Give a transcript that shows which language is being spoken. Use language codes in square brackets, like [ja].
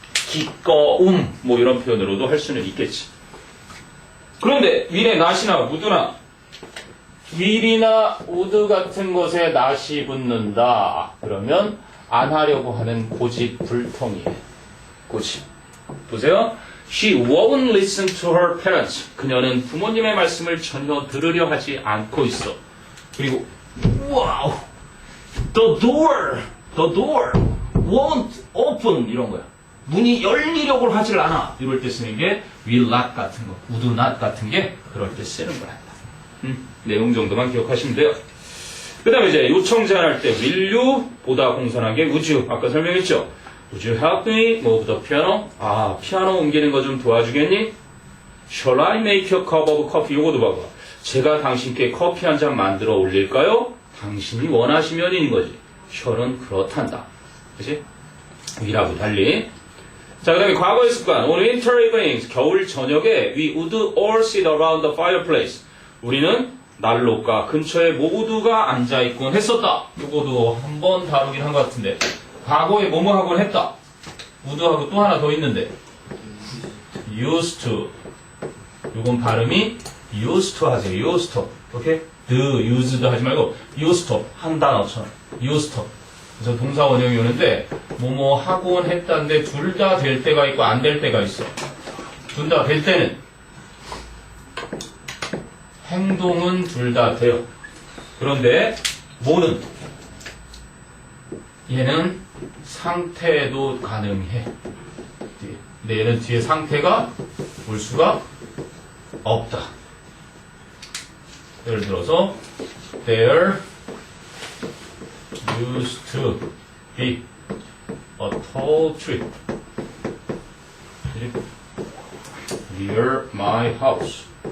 [ko] 기꺼움 뭐 이런 표현으로도 할 수는 있겠지. 그런데 will에 not이나 would나 will이나 would 같은 것에 not이 붙는다. 그러면 안 하려고 하는 고집 불통이에요. 고집. 보세요. [en] She won't listen to her parents. [ko] 그녀는 부모님의 말씀을 전혀 들으려 하지 않고 있어. 그리고 와우. [en] The door won't open [ko] 이런 거야. 문이 열리려고 하질 않아. 이럴 때 쓰는 게 will not 같은 거, would not 같은 게 그럴 때 쓰는 거야. 내용 정도만 기억하시면 돼요. 그 다음에 이제 요청 제안할 때 will you 보다 공손한 게 would you. 아까 설명했죠. [en] Would you help me move the piano? [ko] 피아노 옮기는 거 좀 도와주겠니? [en] Shall I make a cup of coffee? [ko] 요거도 봐봐. 제가 당신께 커피 한 잔 만들어 올릴까요? 당신이 원하시면인 거지. shall은 그렇단다. 그치? will하고 달리. 자, 그 다음에 과거의 습관. [en] On winter evenings, [ko] 겨울 저녁에 [en] we would all sit around the fireplace. [ko] 우리는 난로가 근처에 모두가 앉아있곤 했었다. 이거도 한번 다루긴 한 것 같은데. 과거에 뭐뭐 하곤 했다. would하고 또 하나 더 있는데. [en] used to. [ko] 이건 발음이 used to 하세요. [en] used to. 오케이? the, used [ko] 하지 말고 [en] used to. [ko] 한 단어처럼. used to. 그래서 동사 원형이 오는데 뭐뭐 하곤 했다는데 둘 다 될 때가 있고 안 될 때가 있어. 둘 다 될 때는 행동은 둘 다 돼요. 그런데 뭐는 얘는 상태도 가능해. 근데 얘는 뒤에 상태가 올 수가 없다. 예를 들어서 [en] There used to be a tall tree near my house.